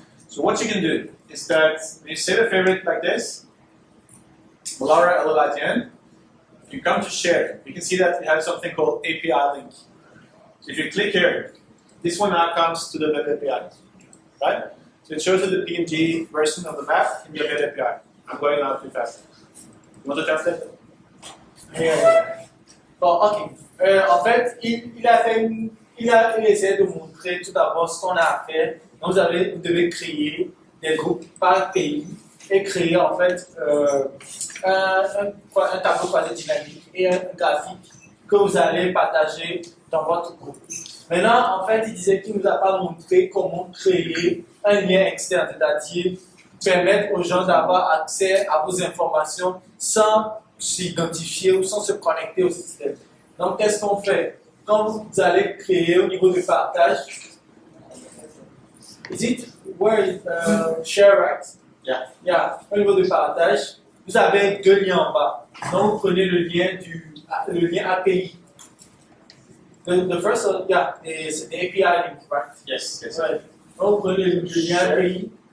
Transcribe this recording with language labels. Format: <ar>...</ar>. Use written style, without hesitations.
<en>So what you can do is that when you set a favorite like this, malaria LLITN, you come to share. You can see that it has something called API link. So if you click here, this one now comes to the web API, right? So it shows you the PNG version of the map in your web API. I'm going now too fast. You want to translate it?</en> <fr>Bon, ok. En fait, il a essayé de montrer tout d'abord ce qu'on a à faire. Donc, vous devez créer des groupes par pays et créer en fait un tableau croisé dynamique et un graphique que vous allez partager dans votre groupe. Maintenant, en fait, il disait qu'il ne nous a pas montré comment créer un lien externe, c'est-à-dire permettre aux gens d'avoir accès à vos informations sans s'identifier ou sans se connecter au système. Donc, qu'est-ce qu'on fait? Quand vous allez créer au niveau du partage,</fr> <en>is it where is share right? Yeah. Yeah.</en> <fr>Au niveau du partage, vous avez deux liens en bas. Donc, vous prenez le lien API.</fr> <en>The first one, yeah, is the API link, right? Yes. Right.</en> <fr>Donc, vous prenez le lien API.</fr>